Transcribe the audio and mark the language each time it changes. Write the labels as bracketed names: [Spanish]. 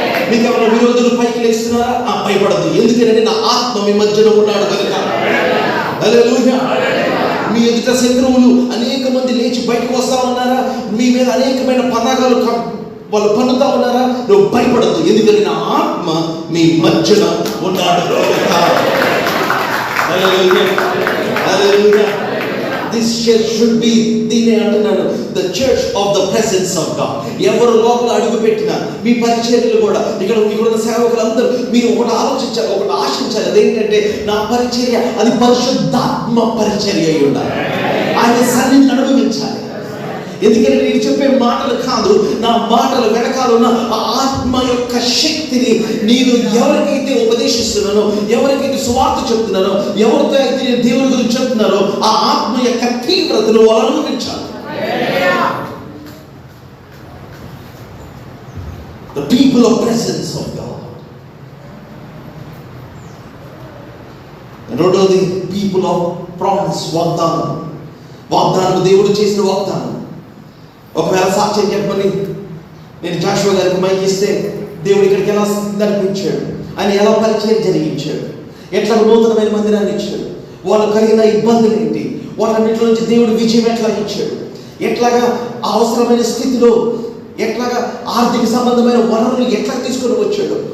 [Telugu] మీకు ఏమైనా విరోధులు పైకి లేస్తున్నారా? భయపడదు, ఎందుకంటే నా ఆత్మ మీ మధ్యన ఉన్నాడు కనుక. హల్లెలూయా. మీ ఎదుట శత్రువులు అనేక మంది లేచి బయటకు వస్తా ఉన్నారా? మీ మీద అనేకమైన పతాకాలు వాళ్ళు పన్నుతా ఉన్నారా? నువ్వు భయపడద్దు, ఎందుకంటే నా ఆత్మ మీ మధ్యన ఉన్నాడు కనుక. హల్లెలూయా, హల్లెలూయా. [English] This church should be, [Telugu] దీనే అంటున్నాను, [English] the church of the presence of God. [Telugu] ఎవరు లోపల అడుగు పెట్టినా, మీ పరిచర్యలు కూడా, ఇక్కడ ఉన్న సేవకులందరూ మీరు ఒకటి ఆలోచించాలి, ఒకటి ఆశించాలి. అదేంటంటే, నా పరిచర్య అది పరిశుద్ధాత్మ పరిచర్య అయి ఉండాలి. ఆయన సన్నిధిని అనుభవించాలి. ఎందుకంటే నేను చెప్పే మాటలు కాదు, నా మాటలు వెనకాల ఉన్న ఆ ఆత్మ యొక్క శక్తిని నేను ఎవరికైతే ఉపదేశిస్తున్నానో, ఎవరికైతే సువార్త చెప్తున్నానో, ఎవరితో అయితే నేను దేవుని గురించి చెప్తున్నానో, ఆ ఆత్మ యొక్క తీవ్రతను వాళ్ళు అనుభవించాలి. [English] The people of presence of God. [Telugu] రెండోది [English] people of promise, [Telugu] వాగ్దానం. వాగ్దానం దేవుడు చేసిన వాగ్దానం. ఒకవేళ సాక్ష్యం చెప్పమని నేను జాషువా గారికి మైక్ ఇస్తే, దేవుడు ఇక్కడికి ఎలా నడిపించాడు, ఆయన ఎలా పరిచయం జరిగించాడు, ఎట్లా నూతనమైన మందిరాన్ని ఇచ్చాడు, వాళ్ళు కలిగిన ఇబ్బందులు ఏంటి, వాళ్ళన్నింటి నుంచి దేవుడు విజయం ఎట్లా ఇచ్చాడు, ఎట్లాగా అవసరమైన స్థితిలో ఎట్లాగా ఆర్థిక సంబంధమైన వనరులు ఎట్లా తీసుకొని వచ్చాడు.